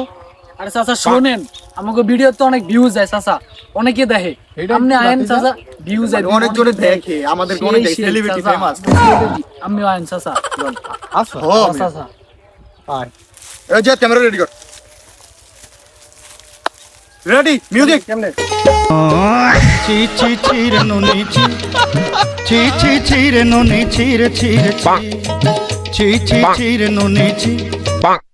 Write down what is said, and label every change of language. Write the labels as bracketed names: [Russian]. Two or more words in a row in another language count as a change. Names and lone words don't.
[Bangla] আরে চাচা শোনেন, আমাকে ভিডিও তো অনেক ভিউজ যায় চাচা, অনেকে দেখে। এইটা আপনি কি আয়েন বাতিজা? চাচা, ভিউজ যায় অনেক জনে দেখে, আমাদের অনেক সেলিব্রিটি ফেমাস। আমি আয়েন চাচা। আসো ও চাচা আয়। এই যে ক্যামেরা রেডি কর। রেডি, মিউজিক। কেমনে? চি চি চিরে নুনি চি চি চি চিরে নুনি চিরে চিরে চি চি চি চিরে নুনি চি